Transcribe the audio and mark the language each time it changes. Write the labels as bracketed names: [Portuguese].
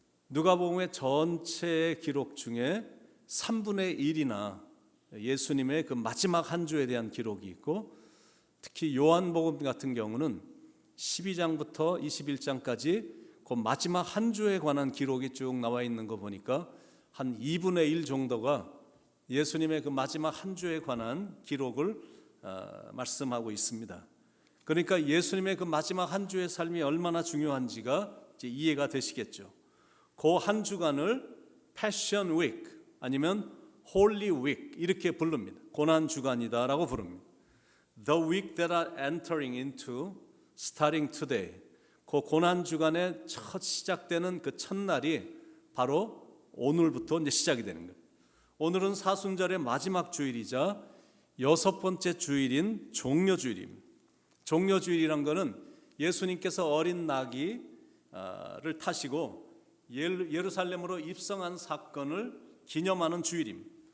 [Korean] 누가복음의 전체 기록 중에 3분의 1이나 예수님의 그 마지막 한 주에 대한 기록이 있고 특히 요한복음 같은 경우는 12장부터 21장까지 그 마지막 한 주에 관한 기록이 쭉 나와 있는 거 보니까 한 2분의 1 정도가 예수님의 그 마지막 한 주에 관한 기록을 말씀하고 있습니다. 그러니까 예수님의 그 마지막 한 주의 삶이 얼마나 중요한지가 이제 이해가 되시겠죠. 그 한 주간을 Passion Week 아니면 Holy Week 이렇게 부릅니다. 고난 주간이다라고 부릅니다. [English] The week that are entering into starting today. [Korean] 그 고난 주간의 첫 시작되는 그 첫날이 바로 오늘부터 이제 시작이 되는 거예요. 오늘은 사순절의 마지막 주일이자 6번째 주일인 종려주일입니다. 종려주일이란 거는 예수님께서 어린 나귀를 타시고 예루살렘으로 입성한 사건을 기념하는 주일입니다.